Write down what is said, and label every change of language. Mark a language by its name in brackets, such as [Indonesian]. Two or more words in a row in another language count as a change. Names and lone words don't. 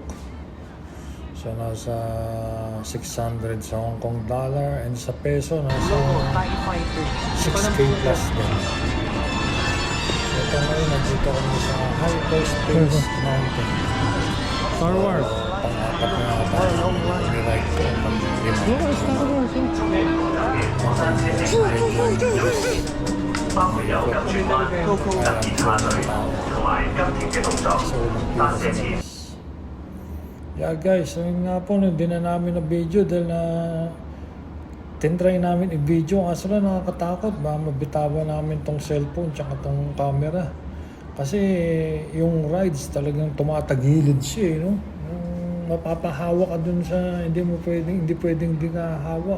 [Filipino] So nasa 600 sa [English] Hong Kong dollar, [Filipino] and sa peso nasa 6K plus din. Ito ngayon, nandito kami sa Hyperspace Mountain. Star Wars. Pang-apat na tayo. Niride ko ang pang-lima. Star Wars. [Cantonese] 包括有跟住安、特別下水同埋今天嘅動作，發射前。 [English] Yeah guys, [Filipino] so yun nga po, hindi na namin na video dahil tinry namin i-video kaso lang nakakatakot, baka mabitawan namin tong cellphone tsaka tong camera. Kasi yung rides talagang tumatagilid siya, no? Mapapahawak ka dun sa hindi pwedeng hindi ka hawak.